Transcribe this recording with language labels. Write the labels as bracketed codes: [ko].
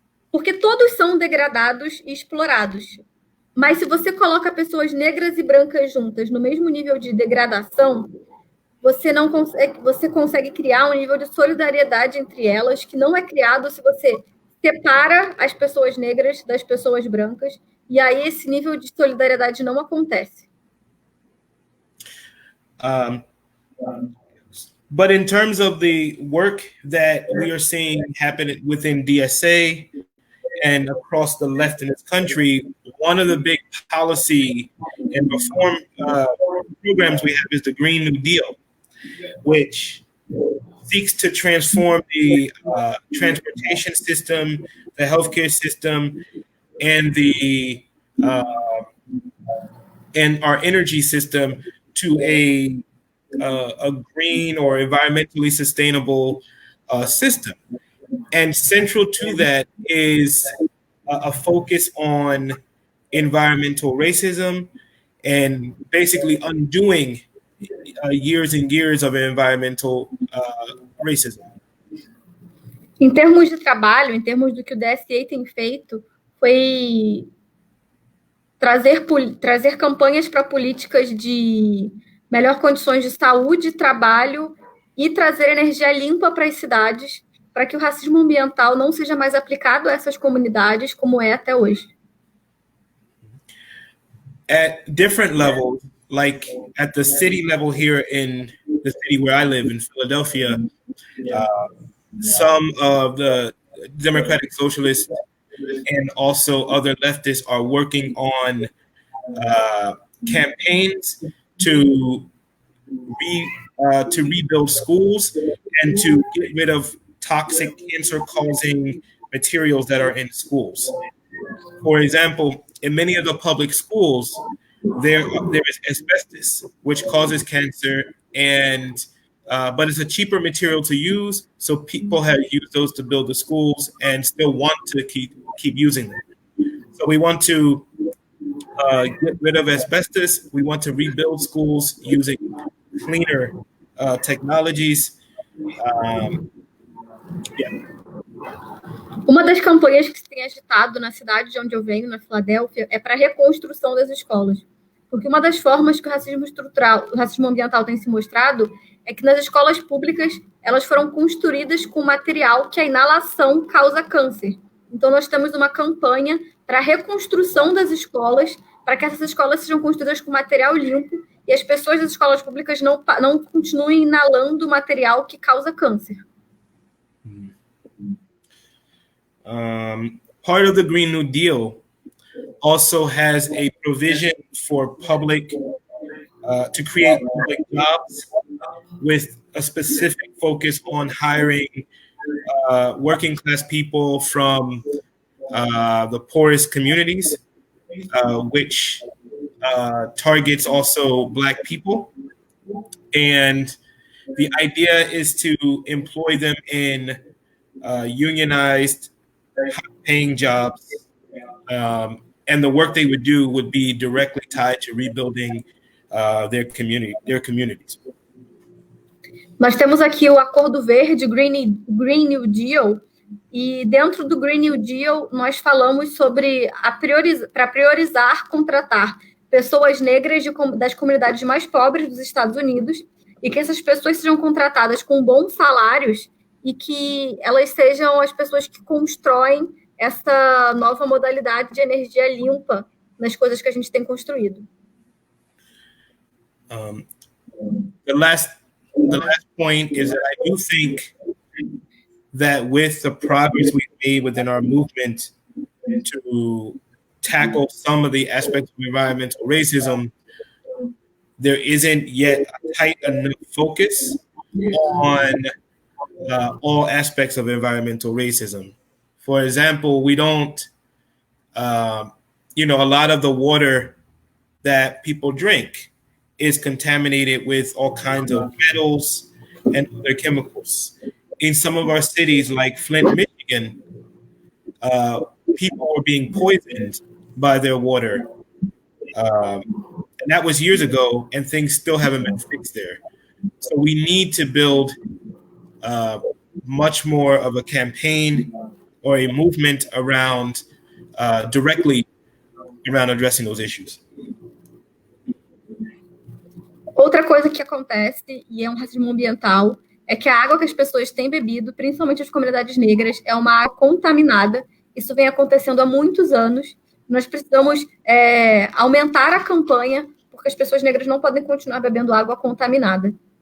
[pt] Porque todos são degradados e explorados. Mas se você coloca pessoas negras e brancas juntas no mesmo nível de degradação, você consegue criar um nível de solidariedade entre elas que não é criado se você separa as pessoas negras das pessoas brancas, e aí esse nível de solidariedade não acontece. [en] But in terms of the work that we are seeing happen within DSA and across the left in this country, one of the big policy and reform programs we have is the Green New Deal, which seeks to transform the transportation system, the healthcare system, and and our energy system to a green or environmentally sustainable system. And central to that is a focus on environmental racism and basically undoing years and years of environmental racism. [pt] Em termos de trabalho, em termos do que o DSA tem feito, foi trazer campanhas para políticas de melhor condições de saúde, trabalho e trazer energia limpa para as cidades, para que o racismo ambiental não seja mais aplicado a essas comunidades como é até hoje. [en] At different levels, like at the city level here in the city where I live in Philadelphia, some of the Democratic Socialists and also other leftists are working on campaigns to rebuild schools and to get rid of toxic cancer-causing materials that are in schools. For example, in many of the public schools, there is asbestos, which causes cancer, and but it's a cheaper material to use, so people have used those to build the schools and still want to keep using them. So we want to get rid of asbestos. We want to rebuild schools using cleaner technologies. [pt] Uma das campanhas que se tem agitado na cidade de onde eu venho, na Filadélfia, é para a reconstrução das escolas. Porque uma das formas que o racismo estrutural, o racismo ambiental tem se mostrado é que nas escolas públicas elas foram construídas com material que a inalação causa câncer. Então nós temos uma campanha para a reconstrução das escolas, para que essas escolas sejam construídas com material limpo e as pessoas das escolas públicas não continuem inalando material que causa câncer. [en] Part of the Green New Deal also has a provision for public to create public jobs with a specific focus on hiring working class people from the poorest communities, which targets also Black people. And the idea is to employ them in unionized, high-paying jobs, and the work they would do would be directly tied to rebuilding their communities. [pt] Nós temos aqui o Acordo Verde, Green New Deal, e dentro do Green New Deal nós falamos sobre para priorizar contratar pessoas negras das comunidades mais pobres dos Estados Unidos e que essas pessoas sejam contratadas com bons salários e que elas sejam as pessoas que constroem essa nova modalidade de energia limpa nas coisas que a gente tem construído. [en] The last point is that I do think that with the progress we've made within our movement to tackle some of the aspects of environmental racism, there isn't yet a tight enough focus on all aspects of environmental racism. For example, we don't, a lot of the water that people drink is contaminated with all kinds of metals and other chemicals. In some of our cities, like Flint, Michigan, people were being poisoned by their water. And that was years ago, and things still haven't been fixed there. So we need to build much more of a campaign or a movement around directly around addressing those issues. [pt] Outra coisa que acontece, e é um racismo ambiental, é que a água que as pessoas têm bebido, principalmente as comunidades negras, é uma água contaminada. Isso vem acontecendo há muitos anos. Nós precisamos aumentar a campanha, porque as pessoas negras não podem continuar bebendo água contaminada.